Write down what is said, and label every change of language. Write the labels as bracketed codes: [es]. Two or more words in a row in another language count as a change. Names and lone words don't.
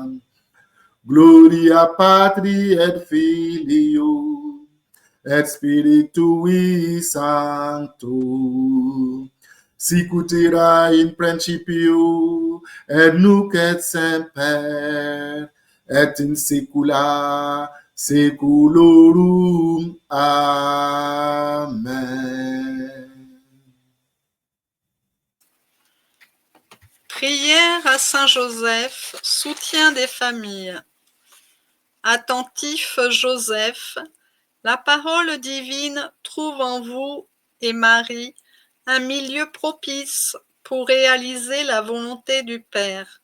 [la] Gloria Patri et Filio et Spiritui Sancto, sicut erat in principio et nunc et semper et in saecula saeculorum. Amen. [fr] Prière à Saint Joseph, soutien des familles. Attentif Joseph, la parole divine trouve en vous et Marie un milieu propice pour réaliser la volonté du Père.